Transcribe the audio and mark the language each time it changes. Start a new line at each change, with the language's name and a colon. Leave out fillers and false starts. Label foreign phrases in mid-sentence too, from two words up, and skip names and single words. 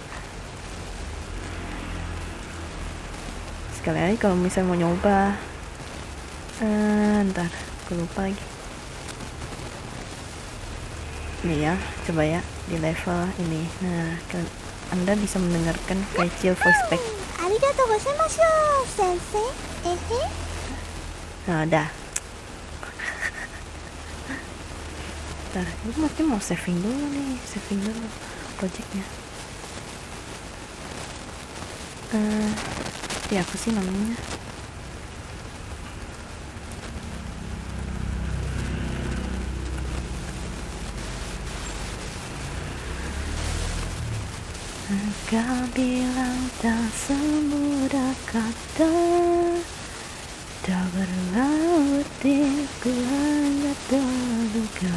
Indonesian: Sekali lagi kalau misalnya mau nyoba. Ntar, aku lupa lagi. Nih ya, coba ya di level ini. Nah, Anda bisa mendengarkan Kaichil
English: voice pack.
Japanese: ありがとうございます、先生.
Indonesian: Nah, dah. Ntar, gue mungkin mau saving dulu projectnya. Apa sih namanya? Kau bilang tak semudah kata, tak berarti ku hanya terluka.